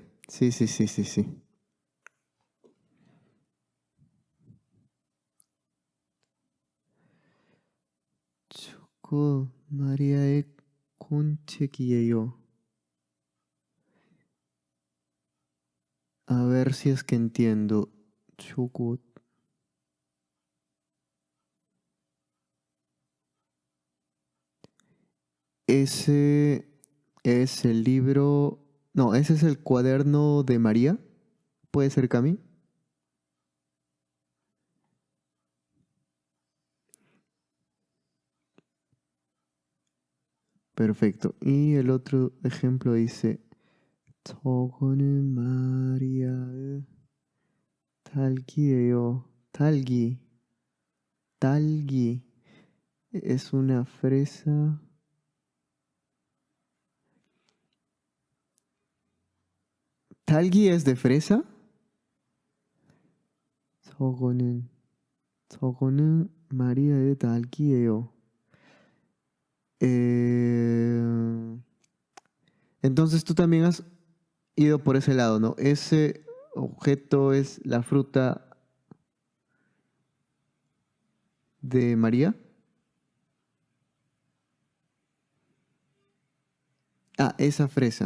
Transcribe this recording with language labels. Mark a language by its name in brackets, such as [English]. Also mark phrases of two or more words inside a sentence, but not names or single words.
[Spanish] Sí, sí, sí, sí, sí. [Korean] 초코 마리아의 콘책이에요. [Spanish] A ver si es que entiendo. Choco. Ese es el libro. No, ese es el cuaderno de María. ¿Puede ser Cami? Perfecto. Y el otro ejemplo dice: [Korean] 저거는 마리아의 딸기예요. 딸기. Talgi. [Spanish] Es una fresa. ¿Talgi es de fresa? [Korean] 저거는 마리아의 딸기예요. [Spanish] Entonces tú también has ido por ese lado, ¿no? Ese objeto es la fruta de María. Ah, esa fresa.